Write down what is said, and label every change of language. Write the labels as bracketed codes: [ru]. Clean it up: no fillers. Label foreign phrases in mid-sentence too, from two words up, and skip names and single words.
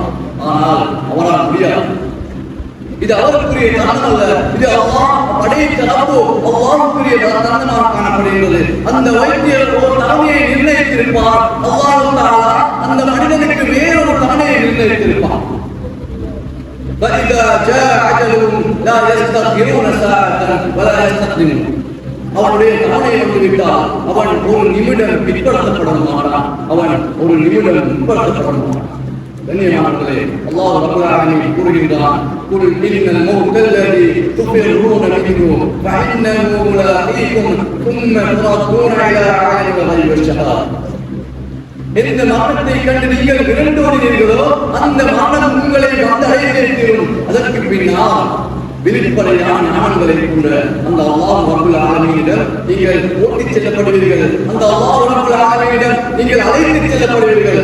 [ta] ஆனால் அவரால் முடியாது. இது அவருக்குரிய தருணம் அல்ல, இது அல்லாஹ் படைத்த ரப்பு, அல்லாஹ்வுக்குரிய தருணமாக காணப்படுகிறது. அந்த வைத்தியர் ஒரு தவணையை நிர்ணயித்திருப்பார். அல்லாஹ் தஆலா அந்த மனிதனுக்கு வேறொரு தவணையை நிர்ணயித்திருப்பார். [ar] فإذا جاء أجلهم لا يستأخرون ساعة ولا يستقدمون. [ta] அவனுடைய தவணை வந்துவிட்டால் அவன் ஒரு நிமிடம் பிற்படுத்தப்பட மாட்டான், அவன் ஒரு நிமிடம் முற்படுத்தப்பட மாட்டான். கண்ணியமானவர்களே, [ar] الله رب العالمين [ta] கூறுகின்றான், [ar] قل إن الموت الذي تفرون منه فإنه ملاقيكم ثم تردون إلى عالم الغيب والشهادة. [ta] எந்த மரணத்தை கண்டு நீங்கள் விரண்டோடினீர்களோ அந்த மரணம் உங்களை வந்தடைந்தே தீரும். அதற்கு பின்னால் வெளிப்படையான ஞானங்களை கொண்ட அந்த அல்லாஹ் ரப்பல் ஆலமீனிடம் நீங்கள் ஓட்டிச் செல்லப்படுவீர்கள். அந்த அல்லாஹ் ரப்பல் ஆலமீனிடம் நீங்கள் அழைத்துச் செல்லப்படுவீர்கள்.